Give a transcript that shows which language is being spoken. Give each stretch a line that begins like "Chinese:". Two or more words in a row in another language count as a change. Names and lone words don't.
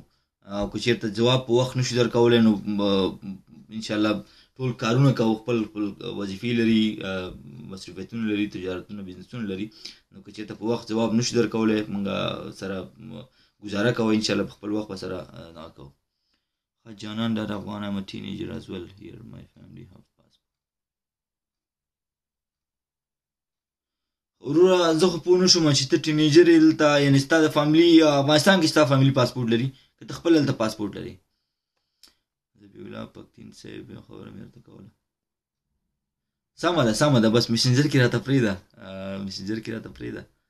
Pashto: او که چېرته جواب په وخت نشو درکولی نو انشاءالله ټول کارونه کوو، خپل وظیفې لري، مصروفیتونه لري، تجارتونه بزنسونه لري. نو که چېرته په وخت جواب نشو درکولی موږ سره ګزاره کوئ، انشاءالله په خپل وخت به سره دغه کوو.
English: جانان ډاډ افغان I'm a teenager as well here my family have passport.
Pashto: وروره زه خو پوه نه شوم چې ته ټینیجر یې دلته، یعنې ستا د فاملي افغانستان کې ستا فاملي پاسپورټ لري که ته خپل هلته پاسپورټ لري؟ ذبیح الله پختین صاحب یو خبره مې درته کوله. سمه ده بس مسنجر کې راته پرېږده، مسنجر کې راته پرېږده.